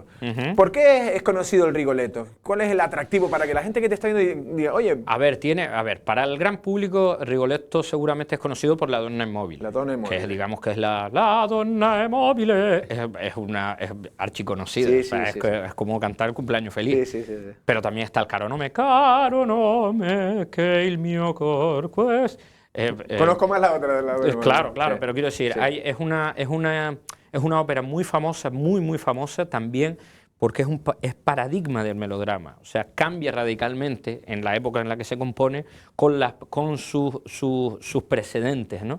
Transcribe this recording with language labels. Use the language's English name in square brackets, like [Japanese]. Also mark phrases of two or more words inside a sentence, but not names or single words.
[Spanish] ¿Por qué es conocido el Rigoletto? ¿Cuál es el atractivo para que la gente que te está viendo diga, oye... A ver, para el gran público, Rigoletto seguramente es conocido por la Donna Immobile. La Donna Immobile. Que es, digamos que es la Donna Immobile. Es archiconocida. Sí, o sea, sí, es como cantar el cumpleaños feliz. Sí, sí, sí. Pero también está el caro nome, [Italian] che il mio cor questo. [Spanish] Conozco más la otra de la Donna Claro, Immobile. Sí. pero quiero decir, Sí. es una ópera muy famosa, muy famosa también porque es paradigma del melodrama. O sea, cambia radicalmente en la época en la que se compone con sus precedentes, ¿no?